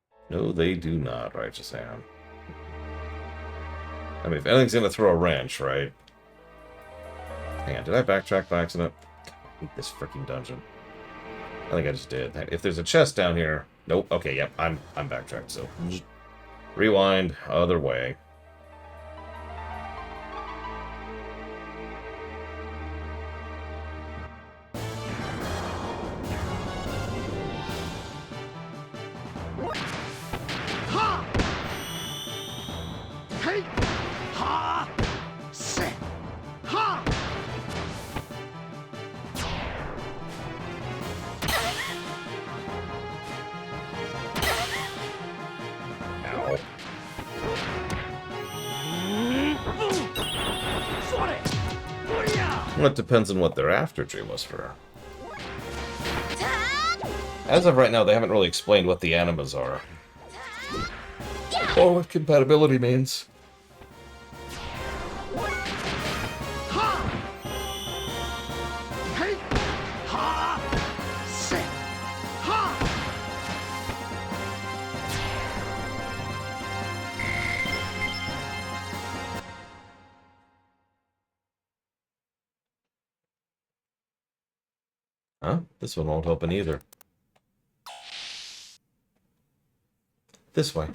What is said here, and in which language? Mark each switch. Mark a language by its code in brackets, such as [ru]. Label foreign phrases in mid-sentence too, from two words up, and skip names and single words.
[en] No, they do not, Righteous Ham. I mean, if anything's gonna throw a wrench, right? Hang on, did I backtrack by accident? I hate this freaking dungeon. I think I just did. If there's a chest down here... Nope. Okay, yep, I'm backtracked, so... Rewind, other way. Ha! Hey! Ha! Sit! Ha! Ow. Sorry! Booyah! Well, it depends on what they're after, Dreamwhisperer. As of right now, they haven't really explained what the animas are. Or what compatibility means. Ha! Hey! Ha! Sit! Ha! Huh? This one won't open either. This way.